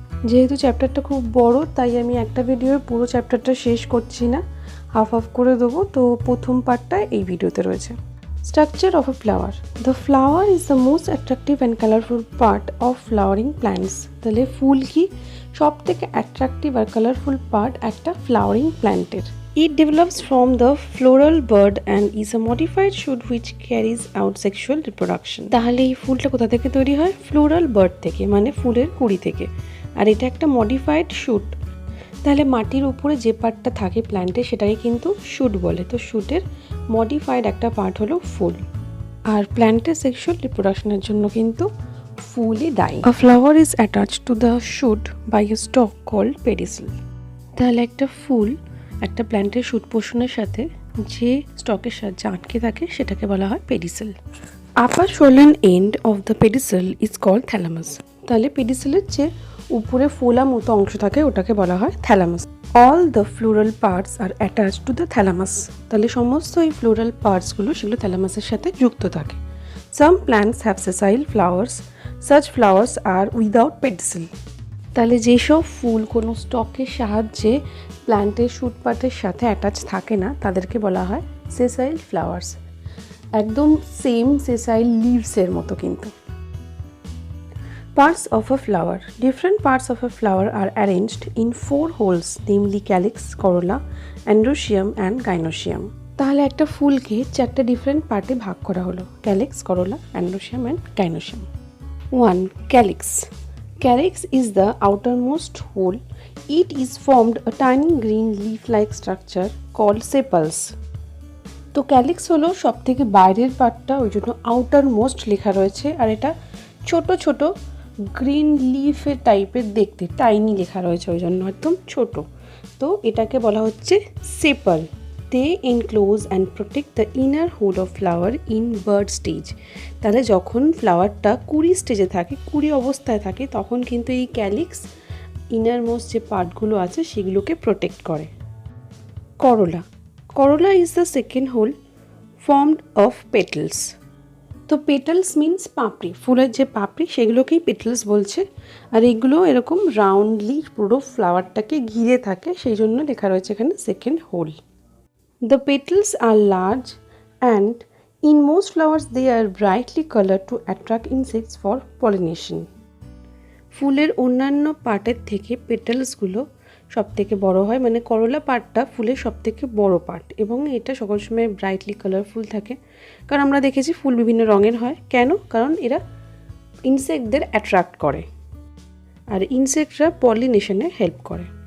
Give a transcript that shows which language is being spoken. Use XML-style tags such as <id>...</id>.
<bn>যেহেতু চ্যাপ্টারটা খুব বড় তাই আমি একটা ভিডিওর পুরো চ্যাপ্টারটা শেষ করছি না, হাফ হাফ করে দেবো। তো প্রথম পার্টটা এই ভিডিওতে রয়েছে।</bn> <en>Structure of a flower. The flower is the most attractive and colourful part of flowering plants.</en> <bn>তাহলে ফুল কি সব থেকে অ্যাট্রাকটিভ আর কালারফুল পার্ট একটা ফ্লাওয়ারিং প্ল্যান্টের।</bn> <en>It develops from the floral bud and is a modified shoot which carries out sexual reproduction.</en> <bn>তাহলে এই ফুলটা কোথা থেকে তৈরি হয়? ফ্লোরাল বার্ড থেকে, মানে ফুলের কুড়ি থেকে। আর এটা একটা মডিফাইড শুট। তাহলে মাটির উপরে যে পার্টটা থাকে প্ল্যান্টে সেটাকে কিন্তু শুট বলে। তো শুটের মডিফাইড একটা পার্ট হলো ফুল। আর প্ল্যান্টের সেক্সুয়াল রিপ্রোডাকশনের জন্য কিন্তু ফুলই দায়ী।</bn> <en>A flower is attached to the shoot by a stalk called pedicel.</en> <bn>তাহলে একটা ফুল একটা প্ল্যান্টের শুট পোষণের সাথে যে স্টকের সাহায্যে আটকে থাকে সেটাকে বলা হয় pedicel.</bn> <en>Upper swollen end of the pedicel is called thalamus.</en> <bn>তাহলে পেডিসেলের যে উপরে ফোলা মতো অংশ থাকে ওটাকে বলা হয় thalamus.</bn> <en>All the floral parts are attach to the thalamus.</en> <bn>তাহলে সমস্ত এই ফ্লোরাল পার্টসগুলো সেগুলো থ্যালামাসের সাথে যুক্ত থাকে।</bn> <en>Some plants have sessile flowers, such flowers are without pedicel.</en> <bn>তাহলে যেসব ফুল কোনো স্টকের সাহায্যে প্ল্যান্টের শুট পার্টের সাথে অ্যাটাচ থাকে না তাদেরকে বলা হয় সেসাইল ফ্লাওয়ার্স। একদম সেম সেসাইল লিভসের মতো কিন্তু।</bn> <en>Parts of a flower. Different parts of a flower are arranged in 4 whorls, namely calyx, corolla, androecium and gynoecium.</en> <bn>তাহলে একটা ফুলকে 4টে ডিফারেন্ট পার্টে ভাগ করা হলো, calyx, Corolla, অ্যান্ড্রোশিয়াম and গাইনোশিয়াম।</bn> <en>1. Calyx. Calyx is the outermost hole. It is formed a tiny green leaf-like structure called sepals.</en> <bn>তো calyx হলো সব থেকে বাইরের পার্টটা, ওই জন্য আউটার মোস্ট লেখা রয়েছে। আর এটা ছোট ছোট গ্রিন লিফের টাইপের দেখতে, টাইনি লেখা রয়েছে ওই জন্য একদম ছোট। তো এটাকে বলা হচ্ছে সেপাল।</bn> <en>They enclose and protect the inner whorl of flower in bud stage.</en> <bn>তাহলে যখন ফ্লাওয়ারটা কুড়ি স্টেজে থাকে, কুড়ি অবস্থায় থাকে, তখন কিন্তু এই ক্যালিক্স ইনার মোস্ট যে পার্টগুলো আছে সেগুলোকে প্রোটেক্ট করে। করোলা।</bn> <en>Corolla is the second whorl formed of petals.</en> <bn>তো পেটালস মিন্স পাপড়ি, ফুলের যে পাপড়ি সেগুলোকেই পেটালস বলছে। আর এগুলো এরকম রাউন্ডলি পুরো ফ্লাওয়ারটাকে ঘিরে থাকে, সেই জন্য লেখা রয়েছে এখানে second whole.</bn> <en>The petals are large and in most flowers they are brightly colored to attract insects for pollination.</en> <bn>ফুলের অন্যান্য পার্টের থেকে পেটালসগুলো সব থেকে বড় হয়, মানে করোলা পার্টটা ফুলের সব থেকে বড় পার্ট, এবং এটা সকল সময় ব্রাইটলি কালারফুল থাকে। কারণ আমরা দেখেছি ফুল বিভিন্ন রঙের হয়। কেন? কারণ এরা ইনসেক্টদের অ্যাট্রাক্ট করে, আর ইনসেক্টরা পলিনেশনে হেল্প করে।</bn>